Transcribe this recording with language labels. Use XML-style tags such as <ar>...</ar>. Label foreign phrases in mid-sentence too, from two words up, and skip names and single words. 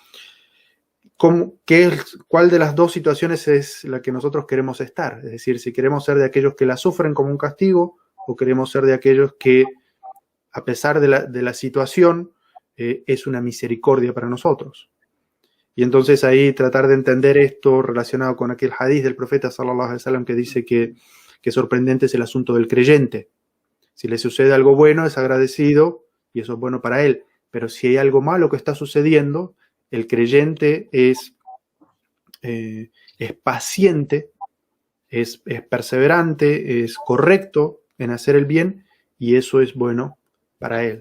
<es>¿Cuál de las dos situaciones es la que nosotros queremos estar? Es decir, si queremos ser de aquellos que la sufren como un castigo o queremos ser de aquellos que, a pesar de la situación, es una misericordia para nosotros. Y entonces ahí tratar de entender esto relacionado con aquel hadith del profeta</es> <ar>صلى الله عليه وسلم</ar> <es>que dice que sorprendente es el asunto del creyente. Si le sucede algo bueno, es agradecido y eso es bueno para él. Pero si hay algo malo que está sucediendo, el creyente es paciente, es perseverante, es correcto en hacer el bien y eso es bueno para él.</es>